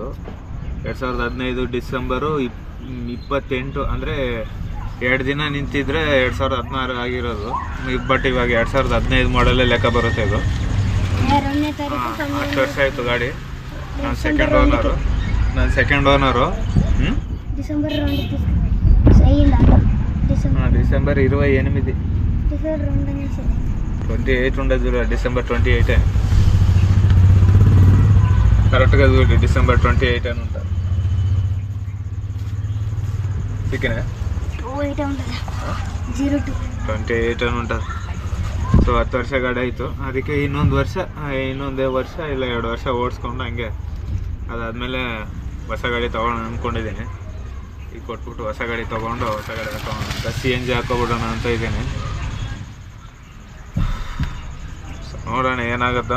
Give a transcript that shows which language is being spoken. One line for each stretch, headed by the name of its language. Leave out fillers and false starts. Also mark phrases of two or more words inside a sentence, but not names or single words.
Kannada: 2015 ಡಿಸೆಂಬರು 28, ಅಂದರೆ 2 ದಿನ ನಿಂತಿದ್ರೆ 2016 ಆಗಿರೋದು. ಬಟ್ ಇವಾಗ 2015 ಮಾಡಲೇ ಲೆಕ್ಕ ಬರುತ್ತೆ ಇದು. 10 ವರ್ಷ ಆಯಿತು ಗಾಡಿ. ನಾನು
English: second owner.
Telugu: డిసెంబర్ డిసెంబర్ 28, 28 ఉండదు. డిసెంబర్ 28 కరెక్ట్గా చూడండి. డిసెంబర్ 28 అని ఉంటుంది. చికెన్ 28 అని ఉంటుంది.
Kannada: ಸೊ 10 ವರ್ಷ ಗಾಡಿ ಆಯಿತು. ಅದಕ್ಕೆ ಇನ್ನೊಂದೇ ವರ್ಷ ಇಲ್ಲ 2 ವರ್ಷ ಓಡಿಸ್ಕೊಂಡು ಹಂಗೆ ಅದಾದಮೇಲೆ ಹೊಸ ಗಾಡಿ ತೊಗೊಳ್ಳೋಣ ಅಂದ್ಕೊಂಡಿದ್ದೀನಿ. ಈಗ ಕೊಟ್ಬಿಟ್ಟು ಹೊಸ ಗಾಡಿ ತೊಗೊಂಡು ಹೊಸ ಗಾಡಿ ಹಾಕೋಣ ಅಂತ CNG ಹಾಕೋಬಿಡೋಣ ಅಂತ ಇದ್ದೀನಿ. ನೋಡೋಣ ಏನಾಗುತ್ತೋ.